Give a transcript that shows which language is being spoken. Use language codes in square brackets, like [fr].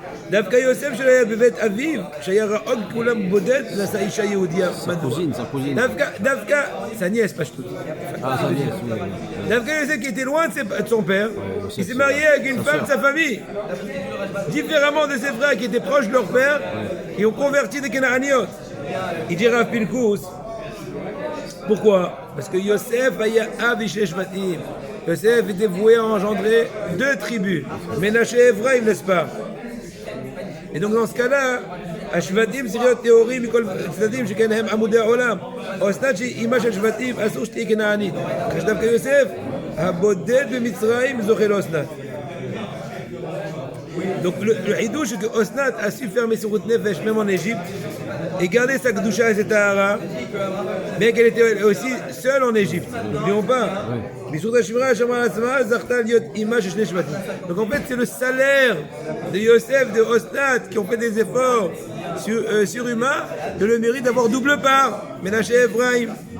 [he] דווקא יוסף שלא היה בבית אביו, שהיה רעוד כולם בודד, נשא אישה יהודיה. [fr] Sa cousine. [he] דווקא, [fr] sa nièce, pas tout. Sa nièce, oui. [he] דווקא יוסף [fr] qui était loin de son père, il s'est marié avec une femme de sa famille, différemment de ses frères qui étaient proches de leur père, et ont converti des Canaaniot. Il dit Rav Pinkus, pourquoi? Parce que Yosef aya avish shvatim. Yosef était voué à engendrer deux tribus, Ménaché et Ephraïm, n'est-ce pas? Et donc dans ce cas-là, [he] השבטים צריך להיות טהורים מכל צדדים שכן הם עמודי העולם. אסנת שהיא אימא של שבטים אסור שתהיה כנענית. אחרי שדווקא יוסף, הבודד במצרים זוכה לאסנת. [fr] Donc le hidouche c'est que Osnat a su faire Messirut Nefesh même en Égypte et garder sa Kedusha et sa Tahara, bien qu'elle était aussi seule en Égypte. N'oublions pas. Donc en fait c'est le salaire de Yosef, de Osnat qui ont fait des efforts surhumains de le mérite d'avoir double part. Ménaché Ephraïm.